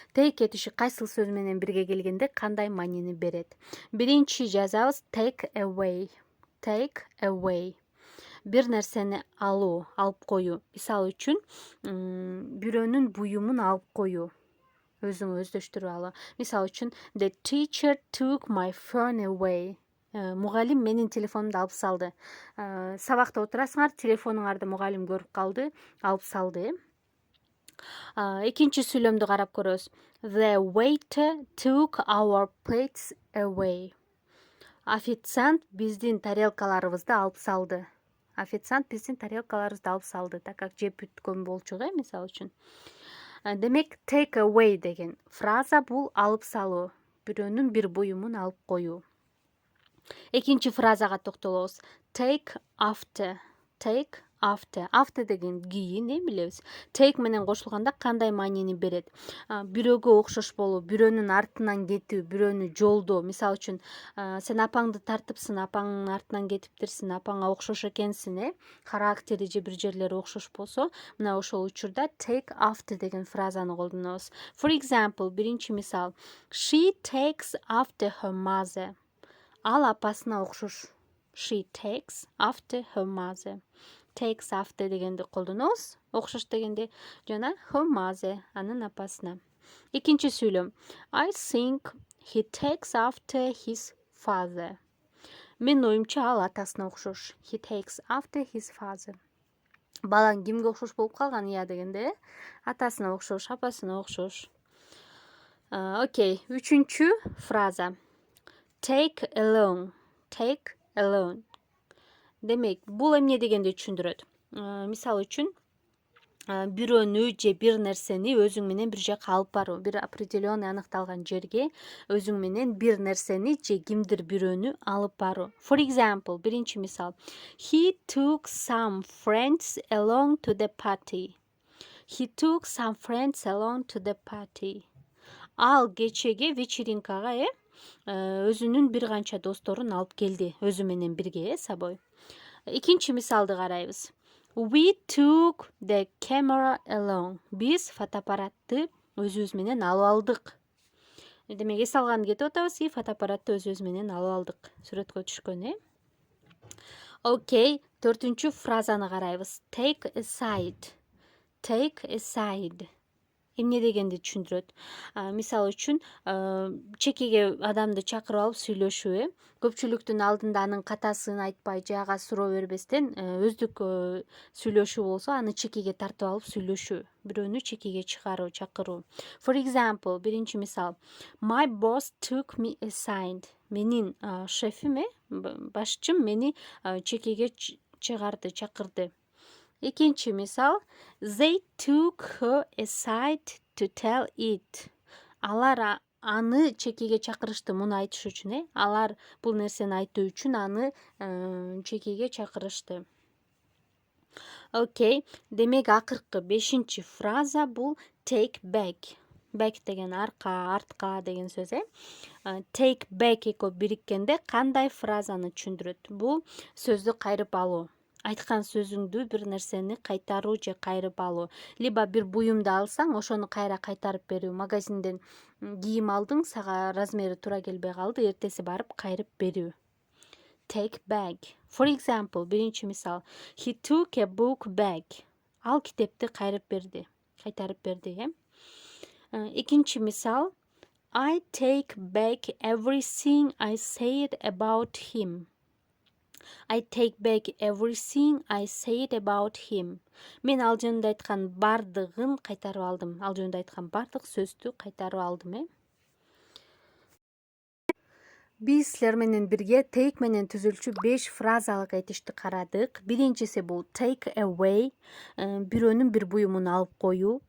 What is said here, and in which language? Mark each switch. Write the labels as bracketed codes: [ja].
[ky] Take этиши кайсыл сөз менен бирге келгенде кандай маанини берет? Биринчи жазабыз take away. [en] Take away. [ky] Бир нерсени алуу, алып коюу. Мисалы үчүн, бирөөнүн буюмун алып коюу. Өзүңө өздөштүрүп алуу. Мисалы үчүн, [en] the teacher took my phone away. [ky] Мугалим менин телефонумду алып салды. Сабакта отурасыңар, телефонуңарды мугалим көрүп калды, алып салды. Экинчи сүйлөмдү карап көрөбүз. [en] The waiter took our plates away. [ky] Официант биздин тарелкаларыбызды алып салды. Официант биздин тарелкаларыбызды алып салды, [ru] так как [ky] жеп бүткөн болчук, мисалы үчүн. Демек, take away деген фраза бул алып салуу, бирөөнүн бир буюмун алып коюу. Экинчи фразага токтолобуз. Take after. [en] Take after. [ky] After деген кийин, билебиз. Take менен кошулганда кандай маанини берет? Бирөөгө окшош болуу, бирөөнүн артынан кетүү, бирөөнү жолдоо. Мисалы үчүн, сен апаңды тартыпсың, апаңдын артынан кетиптирсиң, апаңа окшош экенсиң, характери же бир жерлери окшош болсо, мына ошол учурда take after деген фразаны колдонобуз. [en] For example, [ky] биринчи мисал. [en] She takes after her mother. [ky] Ал апасына окшош. [en] She takes after her mother. [ky] Takes after дегенди колдонобуз. Окшош дегенде жана [en] her mother, [ky] анын апасына. Экинчи сүйлөм. [en] I think he takes after his father. [ky] Мен оюмча ал атасына окшош. [en] He takes after his father. [ky] Балаң кимге окшош болуп калган дегенде, атасына окшош, апасына окшош. Окей, үчүнчү фраза. Take alone. [en] Take alone. [ky] Демек, бул эмне дегенди түшүндүрөт? Мисалы үчүн, бирөөнү же бир нерсени өзүң менен бир жака алып баруу, бир определенный аныкталган жерге өзүң менен бир нерсени же кимдир бирөөнү алып баруу. [en] For example, [ky] биринчи мисал. [en] He took some friends along to the party. He took some friends along to the party. [ky] Ал кечеге вечеринкага өзүнүн бир канча досторун алып келди, өзү менен бирге, сабой. Экинчи мисалды карайбыз. [en] We took the camera along. [ky] Биз фотоаппаратты өзүбүз менен алып алдык. демек эс алганды кетип атабыз и фотоаппаратты өзүбүз менен алып алдык. Сүрөткө түшкөн, Окей, 4-чү фразаны карайбыз. [en] Take a side. Take a side. [ky] Эмне дегенди түшүндүрөт. Мисалы үчүн, чекеге адамды чакырып алып сүйлөшүү, көпчүлүктүн алдында анын катасын айтпай, же ага суроо бербестен, өздүк сүйлөшүү болсо, аны чекеге тартып алып сүйлөшүү, бирөөнү чекеге чакыруу. [en] For example, [ky] биринчи мисал. [en] My boss took me aside. [ky] Менин шефим, башчым мени чекеге чакырды. Экинчи мисал. [en] They took her aside to tell it. [ky] Алар аны чекеге чакырышты, муну айтыш үчүн, алар бул нерсени айтуу үчүн аны чекеге чакырышты. Окей, демек акыркы 5-чи фраза бул take back. Back деген арка, артка деген сөз, Take back экөө бириккенде кандай фразаны түшүндүрөт? Бул сөздү кайрып алуу. Айткан сөзүңдү бир нерсени кайтаруу же кайрып алуу. Либо бир буюмду алсаң, ошону кайра кайтарып берүү. Магазинден кийим алдың, сага размери туура келбей калды, эртеси барып кайрып берүү. [en] Take back. For example, [ky] биринчи мисал. [en] He took a book back. [ky] Ал китепти кайтарып берди, Экинчи мисал. [en] I take back everything I said about him. I take back everything I said about him. [ky] Мен ал жөнүндө айткан бардыгын кайтарып алдым. Ал жөнүндө айткан бардык сөздү кайтарып алдым, Биз силер менен бирге take менен түзүлчү 5 фразалык айтышты карадык. Биринчиси бул take away, бирөөнүн бир буюмун алып коюу.